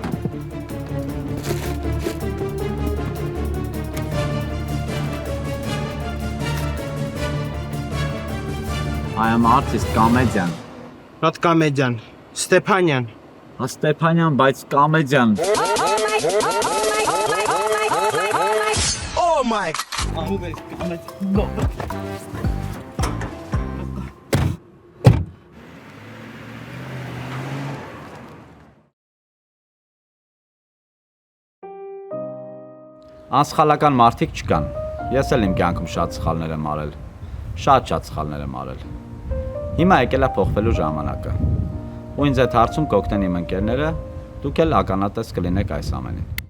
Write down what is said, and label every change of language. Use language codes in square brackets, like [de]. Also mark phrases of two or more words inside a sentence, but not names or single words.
[en] I am artist comedian. Not comedian. Stepanyan. Stepanyan, բայց comedian. Oh my. [hy] Անսխալական մարդիկ չկան։ Ես էլ իմ կյանքում շատ սխալներ եմ արել։ Շատ սխալներ եմ արել։ Հիմա եկել է փոխվելու ժամանակը։ Ու ինձ այդ հարցում կօգնեն իմ ընկերները, դուք էլ ականատես կլինեք այս ամենին։